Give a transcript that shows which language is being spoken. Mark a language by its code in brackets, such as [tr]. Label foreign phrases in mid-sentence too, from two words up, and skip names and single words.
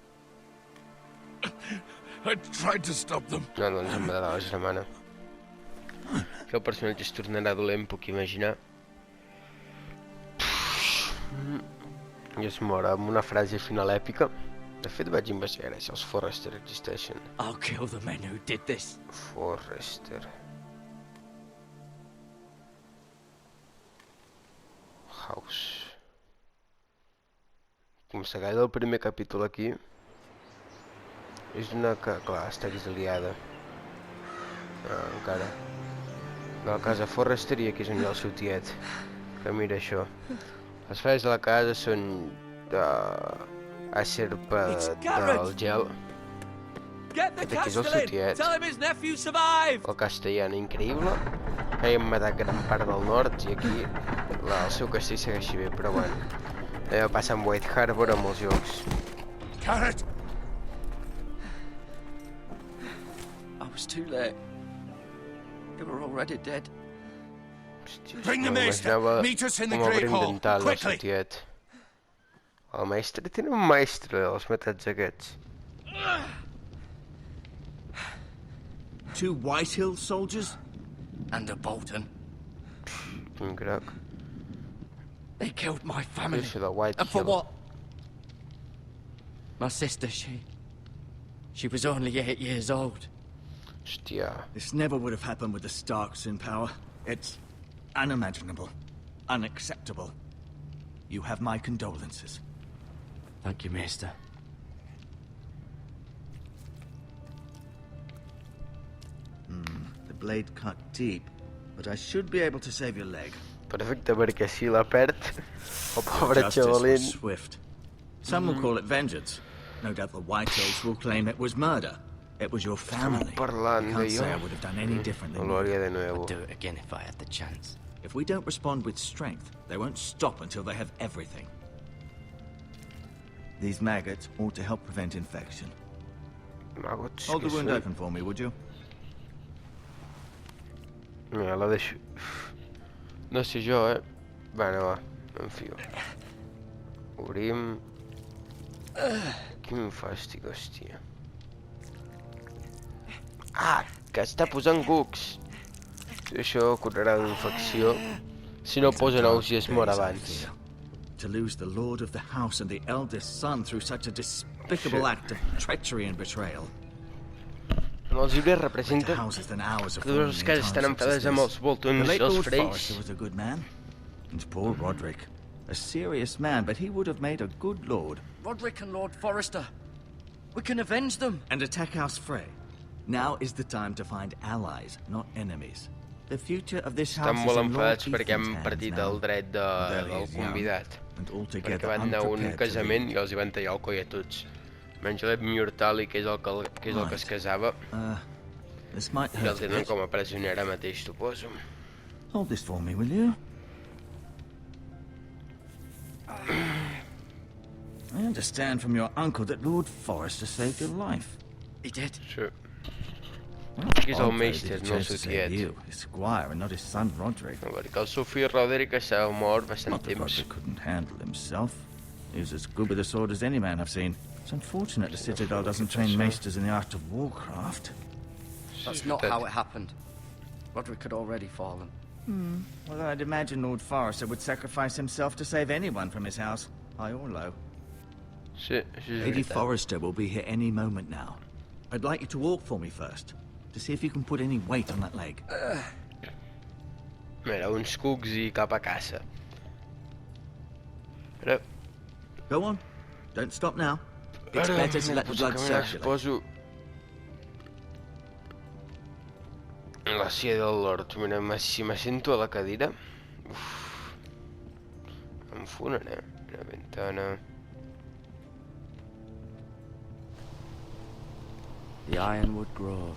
[ca] No, doncs em va dar la germana. Que el personatge es tornarà dolent, puc imaginar. I es mor amb una frase final èpica. De fet, vaig investigar si els Forrester existeixen. [en] I'll kill the men who did this. Forrester. House. [ca] Com s'acaba el primer capítol aquí, és una que, clar, està exiliada. Encara. De la casa Forrester i aquí és on hi ha el seu tiet. Que mira això. Les falles de la casa són acerpa del gel. Aquest aquí és el seu tiet. El castellano increïble. Que haien matat gran part del nord i aquí el seu castell segueixi bé, però bueno. Allò passa amb White Harbor a molts jocs. [en] Carrot! I was too late. You were already dead. [ca] Hòstia, [en] Bring the maester. Meet us in the [ca] com [en] Great [ca] obrim [en] Hall. [ca] dental, el [en] Quickly! [ca] tiet. El mestre, tenen un mestre, els metats aquests. [en] 2 Whitehill soldiers? And a Bolton. [ca] Quin crac. [en] They killed my family. [ca] Això de White [en] And for [ca] Hill. [en] what? My sister, she was only 8 years old. [ca] Hòstia. [en] This never would have happened with the Starks in power. It's unimaginable. Unacceptable. You have my condolences. Thank you, Maester. The blade cut deep, but I should be able to save your leg. [ca] Perfecte, perquè si la perd, el pobre [en] Justice was [ca] xavalín... [en] swift. Some will call it vengeance. No doubt the Whitehills will claim it was murder. It was your family. [ca] parlant [en] I can't say I [ca] d'allò. [en] would have done any differently. [es] No lo haría de nuevo. [en] I'd do it again if I had the chance. If we don't respond with strength, they won't stop until they have everything. These maggots ought to help prevent infection. [ca] Magots, [en] Hold the [ca] que [en] wound [ca] són? [en] open for me, would you? [ca] Mira, la deixo... No sé jo, Bueno, va, m'enfio. Obrim... Quin fàstic, hòstia. Ah, que està posant cucs. Això curarà d'infecció. Si no posa nous i es mor abans. [en] To lose the lord of the house and the eldest son through such a despicable act of treachery and betrayal. [ca] En els llibres representa [en] Houses than ours of [ca] que totes les cases estan enfadades amb els [en] The [ca] Boltons i [en] late [ca] els [en] Lord [ca] Freys. [en] Forrester was a good man. And poor Roderick. A serious man, but he would have made a good lord. Roderick and Lord Forrester. We can avenge them. And attack House Frey. Now is the time to find allies, not enemies. The future of this house [ca] Estan [en] is [ca] molt [en] in Lord [ca] enfadats perquè han [en] Ethan's [ca] partit [en] hands [ca] el [en] now. [ca] dret [en] There he [ca] del [en] is young, [ca] convidat. [en] and [ca] Perquè [en] altogether [ca] van anar a un [en] unprepared to [ca] casament [en] lead. [ca] i els hi van tallar el coll a tots. Menys l'Edmiurtali, que és el que es casava, [en] This might [ca] i el [en] hurt a [ca] tenen [en] bit. [ca] com a presoner ara mateix, suposo. [en] Hold this for me, will you? I understand from your uncle that Lord Forrester saved your life. He did. [ca] Sí. [en] Well, He's our odd, though, maester, that he no chose to suit yet. save you, his squire, and not his son Roderick. [ca] Perquè el seu fill Roderick estava mort bastant [en] Not that [ca] temps. [en] Roderick couldn't handle himself. He was as good with a sword as any man I've seen. It's unfortunate the Citadel doesn't train maesters in the art of warcraft. That's not how it happened. Roderick had already fallen. Well, I'd imagine Lord Forrester would sacrifice himself to save anyone from his house, high or low. [ca] Sí, això és [en] Lady [ca] veritat. [en] Forrester will be here any moment now. I'd like you to walk for me first, to see if you can put any weight on that leg. [ca] Mira, uns cucs i cap a casa. Mira, [en] Go on. Don't stop now. It's [ca] ara [en] better to let the blood [ca] caminar, [en] circulate. [ca] poso... La silla del Lord. Mira, si m'assento a la cadira... Uf, em funen, Mira, ventana... [en] The Ironwood Grove.